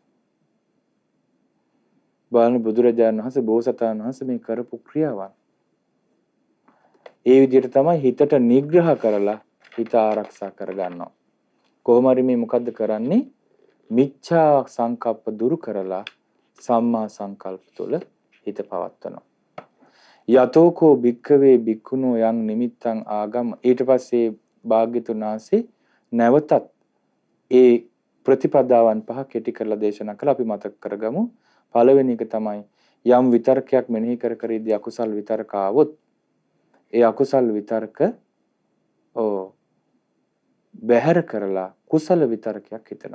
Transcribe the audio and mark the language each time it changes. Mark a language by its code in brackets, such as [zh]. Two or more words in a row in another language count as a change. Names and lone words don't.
[si] බලන්න බුදුරජාණන් වහන්සේ බෝසතාණන් වහන්සේ මේ කරපු ක්‍රියාවන්. ඒ විදිහට තමයි හිතට නිග්‍රහ කරලා හිත ආරක්ෂා කරගන්නවා. කොහොම හරි මේ මොකද්ද කරන්නේ? [pi] මිච්ඡා සංකප්ප [si] දුරු කරලා සම්මා සංකල්ප තුළ හිත පවත්වනවා. [pi] යතෝකෝ භික්ඛවේ භික්ඛුනෝ යං නිමිත්තං ආගම. [si] ඊට පස්සේ භාග්‍යතුන් වහන්සේ නැවතත් ඒ ප්‍රතිපදාවන් පහ කෙටි කරලා දේශනා කළා. අපි මතක් කරගමු. පළවෙනි එක තමයි යම් විතර්කයක් මෙනෙහි කර කර ඉදී අකුසල් විතර්ක ආවොත් ඒ අකුසල් විතර්ක බැහැර කරලා කුසල විතර්කයක් හිතනවා.